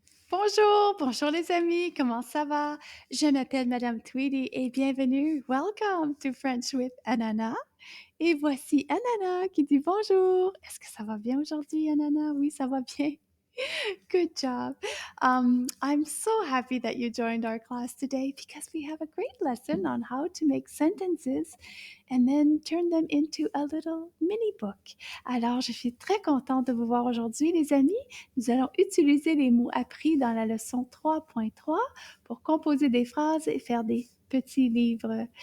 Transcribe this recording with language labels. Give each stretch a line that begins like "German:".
French: Bonjour, bonjour les amis, comment ça va? Je m'appelle Madame Tweedy et bienvenue.
English: Welcome to French with Ananas.
French: Et voici Ananas qui dit bonjour. Est-ce que ça va bien aujourd'hui, Ananas? Oui, ça va bien.
English: Good job. I'm so happy that you joined our class today because we have a great lesson on how to make sentences and then turn them into a little mini book.
French: Alors, je suis très contente de vous voir aujourd'hui, les amis. Nous allons utiliser les mots appris dans la leçon 3.3 pour composer des phrases et faire des petits livres.